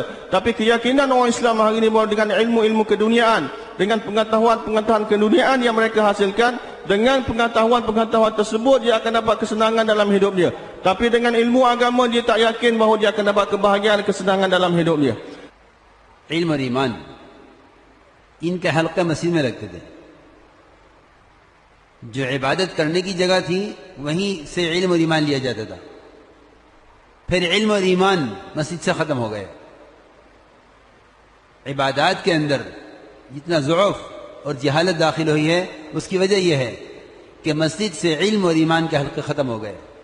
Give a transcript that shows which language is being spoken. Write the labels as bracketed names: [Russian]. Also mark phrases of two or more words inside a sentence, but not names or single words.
[Malay] Tapi keyakinan orang Islam hari ini bahawa dengan ilmu-ilmu keduniaan, dengan pengetahuan keduniaan yang mereka hasilkan, dengan pengetahuan tersebut dia akan dapat kesenangan dalam hidup dia. Tapi dengan ilmu agama dia tak yakin bahawa dia akan dapat kebahagiaan, kesenangan dalam hidup dia. [Hindi] इल्म और ईमान, इनके हल्के मस्जिद में रखते थे। जो इबादत करने की जगह थी वहीं से इल्म और ईमान लिया जाता था। फिर इल्म और ईमान मस्जिद से ख़त्म हो गए। इबादत के अंदर जितना ज़ुअफ़ और जहालत दाखिल हुई है, उसकी वजह यह है कि मस्जिद से इल्म और ईमान के हल्के ख़त्म हो गए।